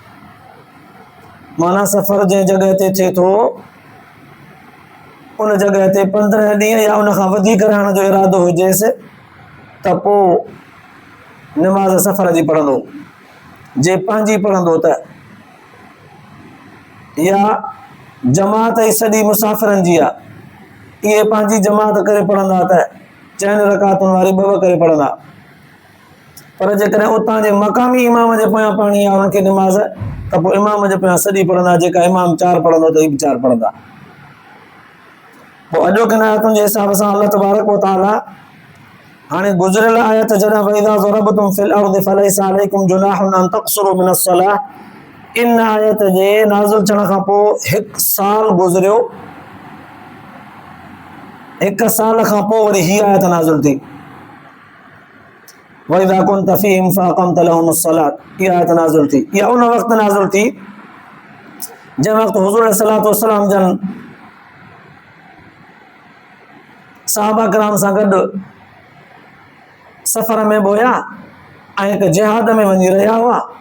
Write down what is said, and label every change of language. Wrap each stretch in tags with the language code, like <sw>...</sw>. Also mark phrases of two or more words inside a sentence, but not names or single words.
<sd>माना सफ़र जंहिं जॻह ते थिए थो उन जॻह ते 15 ॾींहं या उन खां वधीक रहण जो इरादो हुजेसि त पोइ नमाज़ सफ़र जी पढ़ंदो, जे पंहिंजी पढ़ंदो त या जमात ई सॼी मुसाफ़िरनि जी आहे, इहे पंहिंजी जमात करे पढ़ंदा त 4 रकातुनि वारी 2 करे पढ़ंदा। पर जेकॾहिं उतां जे मक़ामी इमाम जे पोयां पढ़णी आहे उन्हनि खे नमाज़ त पोइ इमाम जे पोयां सॼी पढ़ंदा, जेका इमाम 4 पढ़ंदो त ही बि 4 पढ़ंदा। पोइ अॼोके आयतुनि जे हिसाब सां अल्लाह तबारक व तआला हाणे गुज़िरियल आयत जॾहिं</sd> <ar>وإذا ضربتم في الأرض فليس عليكم جناح أن تقصروا من الصلاة,</ar> <sd>इन आयत जे नाज़िल थियण खां पोइ 1 साल गुज़रियो, 1 साल खां पोइ वरी ही आयत नाज़िल थी</sd> <ar>وإذا كنت فيهم فأقمت لهم الصلاة,</ar> <sd>इहा आयत नाज़िल थी। इहा उन वक़्तु नाज़िल थी जंहिं वक़्तु हुज़ूर</sd> <ar>صلى الله عليه وسلم</ar> <sd>जन सहाबा किराम सां गॾु सफ़र में हुया ऐं हिकु जिहाद में वञी रहिया हुआ।</sd>